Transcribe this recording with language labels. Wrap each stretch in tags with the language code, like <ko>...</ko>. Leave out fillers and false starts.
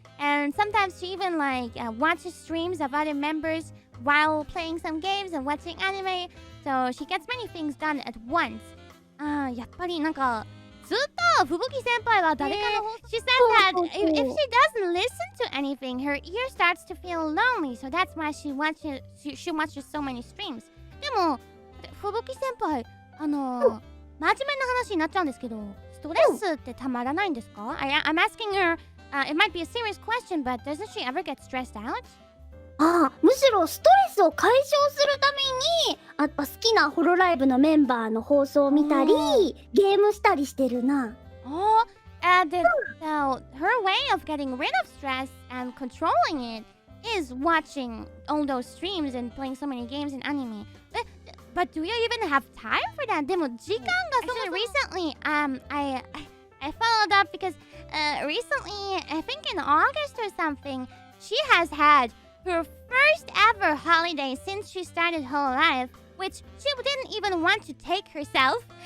<en>And sometimes she even watches streams of other members while playing some games and watching anime. So she gets many things done at once.</en> <ja>やっぱりなんかずっと吹雪先輩は誰かの方</ja> <en>She said that if she doesn't listen to anything, her ear starts to feel lonely. So that's why she watches so many streams.</en> <ja>でも吹雪先輩真面目な話になっちゃうんですけど、ストレスってたまらないんですか?</ja> <en>I'm asking her, it might be a serious question, but doesn't she ever get stressed out?</en> <ja>むしろストレスを解消するために好きなホロライブのメンバーの放送を見たり、ゲームしたりしてるな。</ja> <en>So her way of getting rid of stress and controlling it is watching all those streams and playing so many games and anime. But do you even have time for that?</en> <ja>でも時間が</ja> <en>Actually, recently, I followed up because recently, I think in August or something, she has had her first ever holiday since she started Hololive, which she didn't even want to take herself.</en>